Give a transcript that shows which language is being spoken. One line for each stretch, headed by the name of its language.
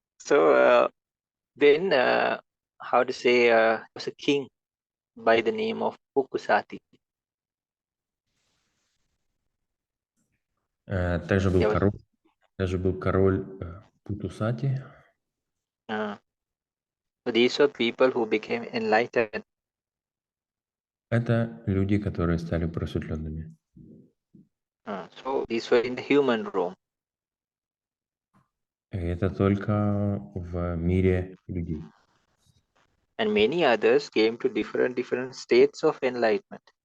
English: So then, how to say, was a king by the name of Pukusati.
Russian: Также был король Путусати.
English: So these were people who became enlightened.
Russian: Это люди, которые стали просветленными.
English: So these were in the human realm.
Russian: Это только в мире людей.
English: And many others came to different states of enlightenment.